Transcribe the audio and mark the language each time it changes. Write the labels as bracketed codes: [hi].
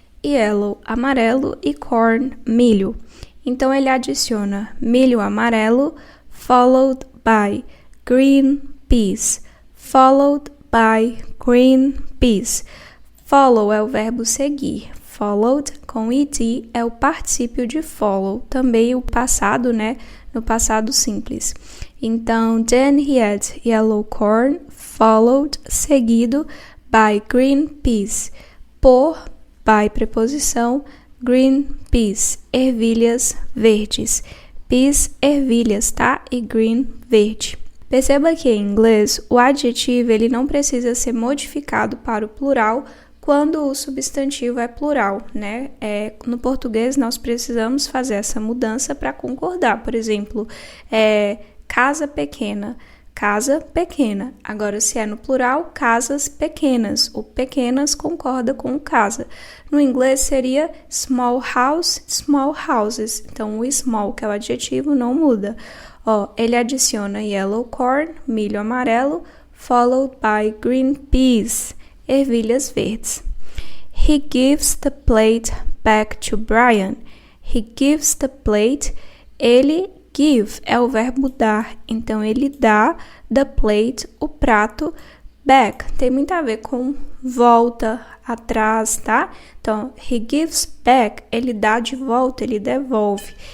[pt] Yellow, amarelo, e corn, milho. Então, ele adiciona milho amarelo, [en] followed by green peas. Followed by green peas. [pt] Follow é o verbo seguir. Followed, com ed, é o particípio de follow. Também o passado, né? No passado simples. [en] Então, then he had yellow corn, followed, seguido, by green peas. [pt] Por, by preposição, green peas, ervilhas verdes. Peas, ervilhas, tá? E green, verde. Perceba que em inglês, o adjetivo ele não precisa ser modificado para o plural quando o substantivo é plural, né? No português, nós precisamos fazer essa mudança para concordar. Por exemplo, casa pequena. Casa pequena. Agora, se é no plural, casas pequenas. O pequenas concorda com o casa. No inglês seria small house, small houses. Então, o small, que é o adjetivo, não muda. Ele adiciona yellow corn, milho amarelo, [en] followed by green peas, [pt] ervilhas verdes. [en] He gives the plate back to Brian. He gives the plate, [pt] ele give é o verbo dar, então ele dá the plate, o prato, back, tem muito a ver com volta, atrás, tá? Então, [en] he gives back, [pt] ele dá de volta, ele devolve.